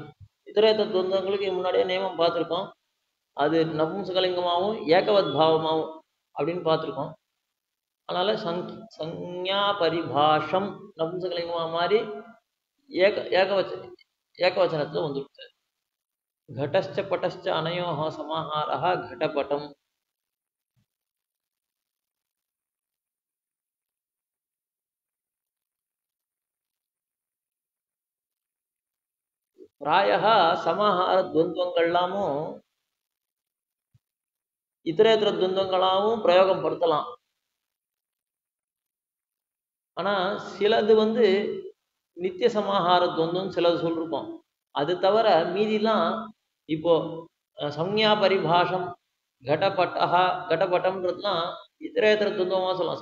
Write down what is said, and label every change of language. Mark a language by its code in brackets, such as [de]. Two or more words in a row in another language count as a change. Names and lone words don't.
[ta] இதரேத்தர துவந்தங்களுக்கு முன்னாடியே நியமம் பார்த்துருக்கோம். அது நபும்சகலிங்கமாகவும் ஏகவத் பாவமாகவும் அப்படின்னு பார்த்துருக்கோம். அதனால சஞ்ஞா பரிபாஷம் நபும்சகலிங்கமா மாதிரி ஏகவச்சனத்துல வந்துடுச்சு. [sa] घटश्च पटश्च अनयोः समाहारः घटपटम्. [ta] प्रायः சமாஹார துவந்தங்கள்லாமும் இதரேதர துவந்தங்களாவும் பிரயோகம் படுத்தலாம். ஆனா சிலது வந்து நித்திய சமாஹார துவந்தம் சிலது சொல்லிருக்கோம். அது தவிர மீதிலாம் இப்போ சம்ஞா பரிபாஷம் கடபட்டா கடபட்டம்ன்றதுலாம் இத்தரேத்தர துவந்தமா சொல்லலாம்.